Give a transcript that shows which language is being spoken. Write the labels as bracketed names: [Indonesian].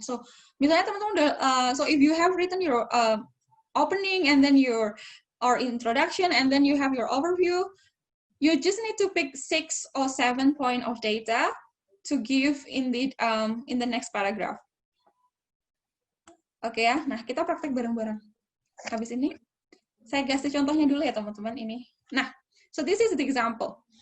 [English] So, [Indonesian] misalnya teman-teman udah, [English] so if you have written your opening and then your introduction and then you have your overview, you just need to pick 6 or 7 point of data to give in the next paragraph. [Indonesian] Oke ya, nah kita praktek bareng-bareng. Habis ini, saya kasih contohnya dulu ya teman-teman ini. [English] Nah, so this is the example.